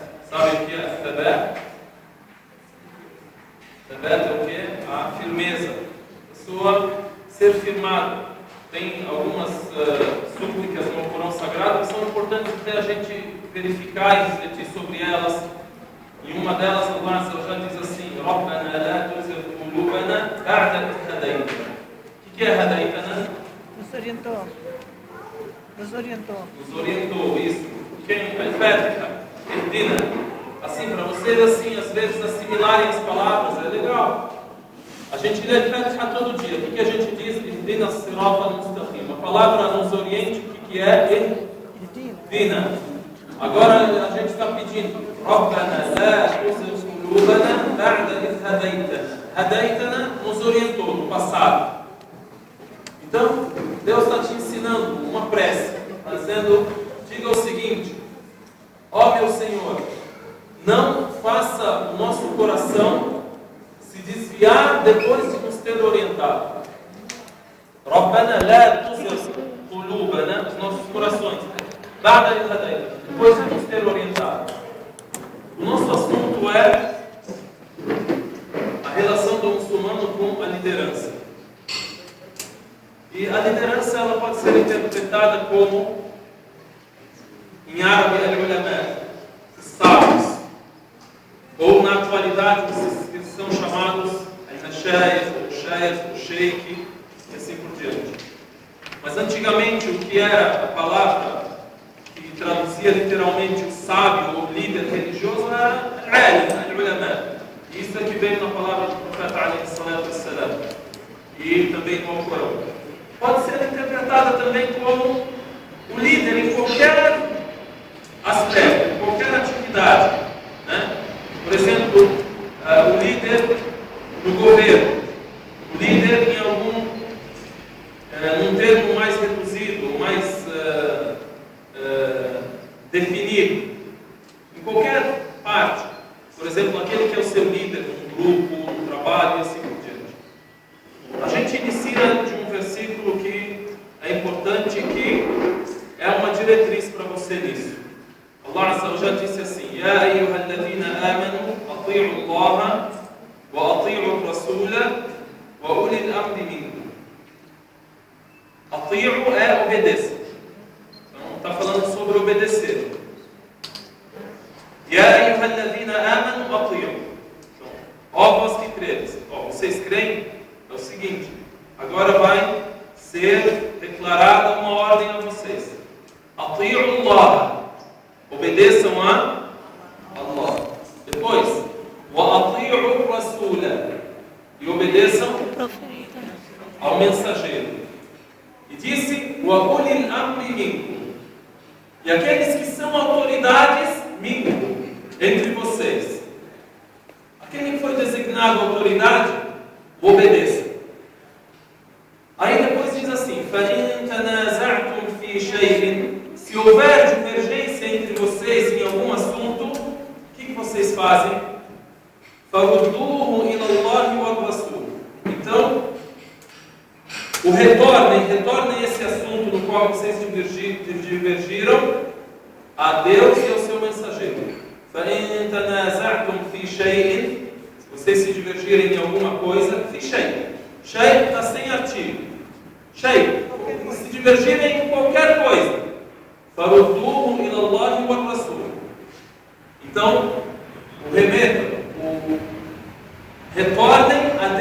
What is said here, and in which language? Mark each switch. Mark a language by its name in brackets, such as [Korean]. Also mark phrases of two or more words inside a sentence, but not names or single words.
[Portuguese] Sabe o que é thabat? Thabat é o que? A firmeza. A pessoa ser firmada. Tem algumas súplicas no Corão Sagrado que são importantes até a gente verificar e refletir sobre elas. E uma delas, [Arabic] الله عز وجل [Portuguese] diz assim: [Arabic] ربنا لا تزغ قلوبنا بعد إذ هديتنا. [Portuguese] O que é hadaytana? Nos orientou. Nos orientou. Nos orientou, isso. Quem repete? Ihdina. Assim, para vocês, assim, às vezes assimilarem as palavras, é legal. A gente lê Fatiha todo dia. O que a gente diz? [Arabic] اهدنا الصراط المستقيم. [Portuguese] A palavra nos oriente, o que é? Ihdina. Agora a gente está pedindo: [Arabic] ربنا لا تزغ قلوبنا بعد إذ هديتنا. [Portuguese] Hadaytana nos orientou no passado. Então, Deus está te ensinando uma prece, está dizendo: diga o seguinte: ó meu Senhor, não faça o nosso coração se desviar depois de nos ter orientado. [Arabic] ربنا لا تزغ قلوبنا, [Portuguese] os nossos corações, [Arabic] بعد إذ هديتنا, [Portuguese] depois de nos ter orientado. O nosso assunto é a relação do muçulmano com a liderança. E a liderança ela pode ser interpretada como, em árabe, al-ulama, sábios, ou na atualidade que são chamados al-mashayikh, o sheikh, e assim por diante. Mas antigamente o que era a palavra que traduzia literalmente o sábio ou líder religioso era [Arabic] العالم، العلماء. [Portuguese] Isso é que veio na palavra do profeta [Arabic] عليه الصلاة والسلام, [Portuguese] e também no Corão. Pode ser interpretada também como o líder em qualquer aspecto, em qualquer atividade, né? Por exemplo, o líder no governo, o líder em num termo mais reduzido, mais definido, em qualquer parte. Por exemplo, aquele que é o seu líder num grupo, num trabalho e assim por diante. A gente inicia de um versículo que é importante, que é uma diretriz para você nisso. [Arabic] الله عز وجل [Portuguese] disse assim: [Arabic] يا أيها الذين آمنوا أطيعوا الله وأطيعوا الرسول وأولي الأمر منكم. [Portuguese] Ati'u é obedeça. Então está falando sobre obedecer. [Arabic] يا أيها الذين آمنوا أطيعوا. [Portuguese] Então, ó vós que credes. Ó, vocês creem? É o seguinte: agora vai ser declarada uma ordem a vocês. [Arabic] أطيعوا الله. [Portuguese] Obedeçam a Allah. [Arabic] Depois, وأطيعوا الرسول. [Portuguese] E obedeçam ao mensageiro. E disse: [Arabic] وأولي الأمر منكم. [Portuguese] E aqueles que são autoridades minkum, entre vocês. Aquele que foi designado autoridade, obedeça. Aí depois diz assim: [Arabic] فَإِن تَنَازَعْتُمْ فِي شَيْءٍ. [Portuguese] Se houver divergência entre vocês em algum assunto, o que vocês fazem? [Arabic] فَرُدُّوهُ إِلَى اللَّهِ وَالرَّسُولِ. [Portuguese] Então, retornem esse assunto no qual vocês divergiram a Deus e ao seu mensageiro. [Arabic] فَإِن تَنَازَعْتُمْ فِي شَيْءٍ. [Portuguese] Se vocês se divergirem em alguma coisa, [Arabic] فِي شَيْءٍ. [Portuguese] Shay está sem artigo. Shay, se divergirem em qualquer coisa, [Arabic] فردوه إلى الله والرسول. [Portuguese] Então, retornem